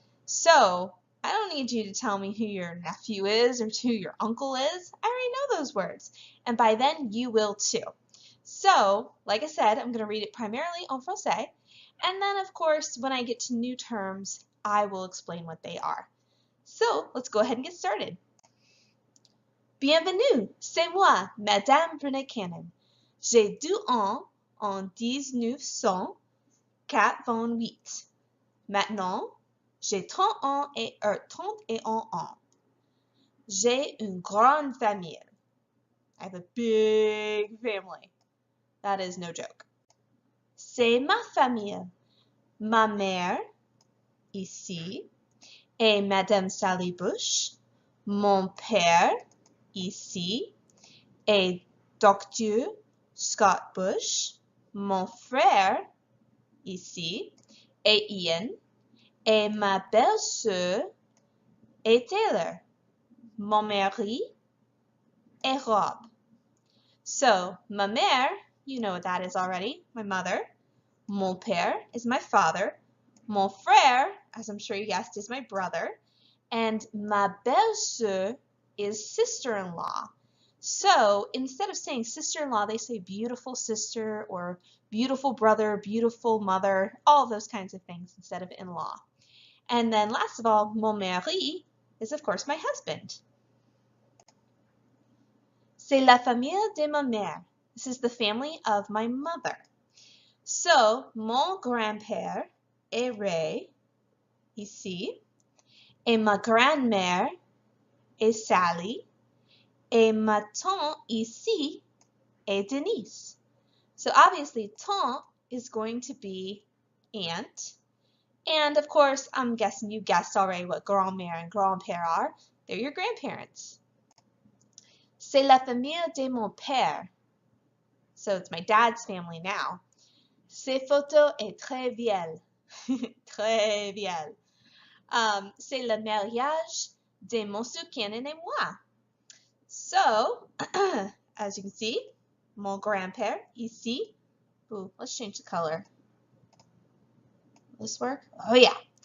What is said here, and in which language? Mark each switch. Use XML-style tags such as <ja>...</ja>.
<en>So I don't need you to tell me who your nephew is or who your uncle is. I already know those words. And by then you will too. So, like I said, I'm going to read it primarily</en> <fr>en français.</fr> <en>And then, of course, when I get to new terms, I will explain what they are. So, let's go ahead and get started.</en> <fr>Bienvenue, c'est moi, Mme Cannon. J'ai 2 ans en 1988. Maintenant, j'ai 30 ans et 31 ans. J'ai une grande famille.</fr> <en>I have a big family. That is no joke.</en> <fr>C'est ma famille. Ma mère, ici, et Madame Sally Bush. Mon père, ici, et Dr. Scott Bush. Mon frère, ici, et Ian. Et ma belle-sœur est Taylor. Mon mari est Rob.</fr> <en>So, ma mère, you know what that is already, my mother. Mon père is my father. Mon frère, as I'm sure you guessed, is my brother. And ma belle-sœur is sister-in-law. So, instead of saying sister-in-law, they say beautiful sister or beautiful brother, beautiful mother, all those kinds of things instead of in-law. And then last of all, mon mari is of course my husband.</en> <fr>C'est la famille de ma mère.</fr> <en>This is the family of my mother. So,</en> <fr>mon grand-père est Ray, ici, et ma grand-mère est Sally, et ma tante ici est Denise.</fr> <en>So obviously, tante is going to be aunt. And of course, I'm guessing you guessed already what grand-mère and grand-père are. They're your grandparents.</en> <fr>C'est la famille de mon père.</fr> <en>So it's my dad's family now.</en> <fr>Ces photos est très vieille. Très vieille. C'est le mariage de Monsieur Cannon et moi.</fr> <en>So, as you can see,</en> <fr>mon grand-père ici.</fr> <en>Ooh, let's change the color. Will this work? Oh yeah.</en>